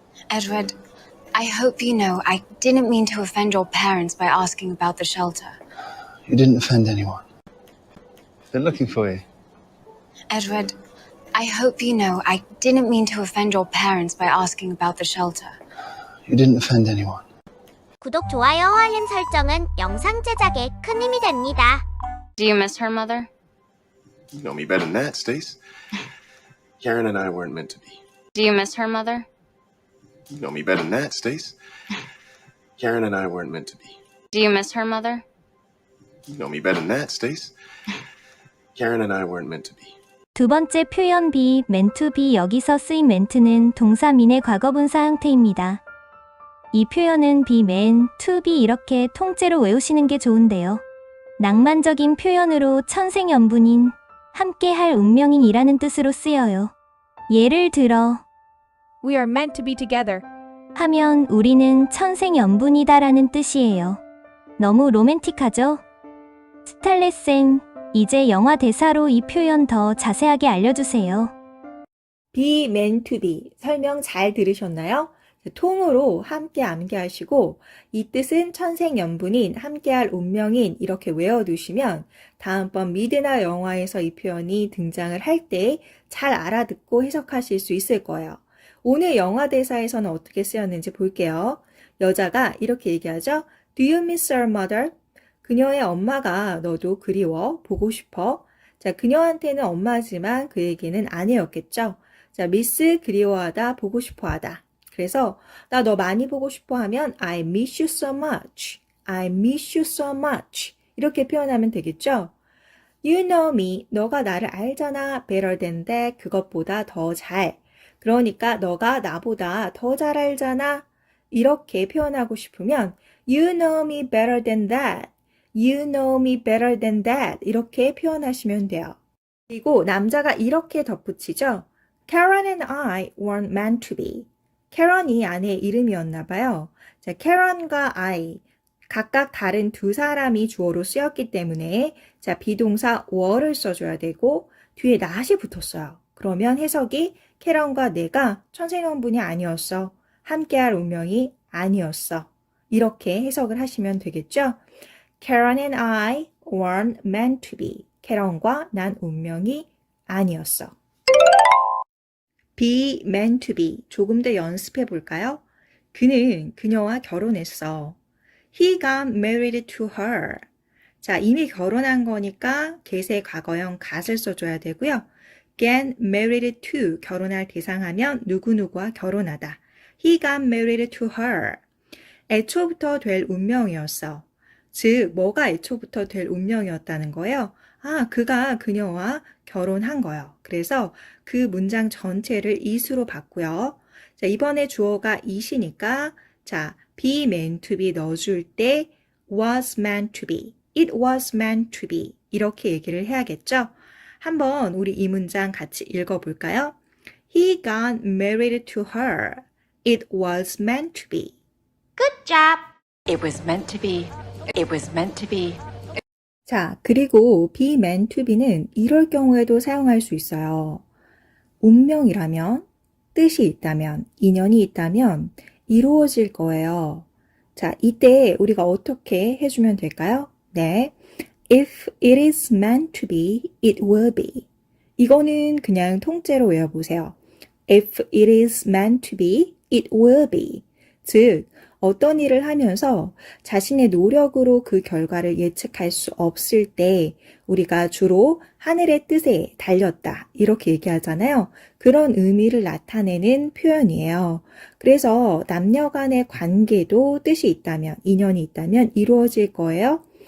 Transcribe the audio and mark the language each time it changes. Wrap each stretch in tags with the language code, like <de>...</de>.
<en>Edward, I hope you know I didn't mean to offend your parents by asking about the shelter. You didn't offend anyone. They're looking for you. Edward, I hope you know I didn't mean to offend your parents by asking about the shelter. You didn't offend anyone.</en> <ko>구독, 좋아요, 알림 설정은 영상 제작에 큰 힘이 됩니다.</ko> <en>Do you miss her, Mother? You know me better than that, Stace. Karen and I weren't meant to be. Do you miss her, Mother? You know me better than that, Stace. Karen and I weren't meant to be. Do you miss her, Mother? You know me better than that, Stace. Karen and I weren't meant to be.</en> <ko>두 번째 표현 be, meant to be 여기서 쓰인 meant는 동사민의 과거분사 형태입니다. 이 표현은 be meant to be 이렇게 통째로 외우시는 게 좋은데요. 낭만적인 표현으로 천생연분인, 함께할 운명인이라는 뜻으로 쓰여요. 예를 들어</ko> <en>We are meant to be together.</en> <ko>하면 우리는 천생연분이다라는 뜻이에요. 너무 로맨틱하죠? 스탈렛쌤, 이제 영화 대사로 이 표현 더 자세하게 알려주세요. be meant to be 설명 잘 들으셨나요? 통으로 함께 암기하시고 이 뜻은 천생연분인, 함께할 운명인 이렇게 외워두시면 다음번 미드나 영화에서 이 표현이 등장을 할 때 잘 알아듣고 해석하실 수 있을 거예요. 오늘 영화 대사에서는 어떻게 쓰였는지 볼게요. 여자가 이렇게 얘기하죠.</ko> <en>Do you miss your mother?</en> <ko>그녀의 엄마가 너도 그리워, 보고 싶어. 자, 그녀한테는 엄마지만 그에게는 아내였겠죠. 자, miss 그리워하다, 보고 싶어하다. 그래서 나 너 많이 보고 싶어 하면</ko> <en>I miss you so much. I miss you so much.</en> <ko>이렇게 표현하면 되겠죠.</ko> <en>You know me.</en> <ko>너가 나를 알잖아.</ko> <en>Better than that.</en> <ko>그것보다 더 잘. 그러니까 너가 나보다 더 잘 알잖아. 이렇게 표현하고 싶으면</ko> <en>You know me better than that. You know me better than that.</en> <ko>이렇게 표현하시면 돼요. 그리고 남자가 이렇게 덧붙이죠.</ko> <en>Karen and I weren't meant to be.</en> <ko>캐런이 아내의 이름이었나 봐요. 자, 캐런과 I 각각 다른 두 사람이 주어로 쓰였기 때문에 자, 비동사 were를 써줘야 되고 뒤에 not이 붙었어요. 그러면 해석이 캐런과 내가 천생연분이 아니었어. 함께할 운명이 아니었어. 이렇게 해석을 하시면 되겠죠?</ko> <en>Karen and I weren't meant to be.</en> <ko>캐런과 난 운명이 아니었어. be meant to be. 조금 더 연습해 볼까요? 그는 그녀와 결혼했어.</ko> <en>He got married to her.</en> <ko>자, 이미 결혼한 거니까 get의 과거형 got을 써줘야 되고요. get married to 결혼할 대상하면 누구누구와 결혼하다.</ko> <en>He got married to her.</en> <ko>애초부터 될 운명이었어. 즉, 뭐가 애초부터 될 운명이었다는 거예요? 아, 그가 그녀와 결혼한 거예요. 그래서 그 문장 전체를 is로 바꾸요. 자, 이번에 주어가 it이니까 자, be meant to be 넣어줄 때 was meant to be,</ko> <en>it was meant to be</en> <ko>이렇게 얘기를 해야겠죠? 한번 우리 이 문장 같이 읽어볼까요?</ko> <en>He got married to her. It was meant to be. Good job. It was meant to be. It was meant to be.</en> <ko>자, 그리고 be meant to be는 이럴 경우에도 사용할 수 있어요. 운명이라면, 뜻이 있다면, 인연이 있다면 이루어질 거예요. 자, 이때 우리가 어떻게 해주면 될까요? 네.</ko> <en>If it is meant to be, it will be.</en> <ko>이거는 그냥 통째로 외워보세요.</ko> <en>If it is meant to be, it will be.</en> <ko>즉, 어떤 일을 하면서 자신의 노력으로 그 결과를 예측할 수 없을 때 우리가 주로 하늘의 뜻에 달렸다 이렇게 얘기하잖아요. 그런 의미를 나타내는 표현이에요. 그래서 남녀 간의 관계도 뜻이 있다면, 인연이 있다면 이루어질 거예요.</ko>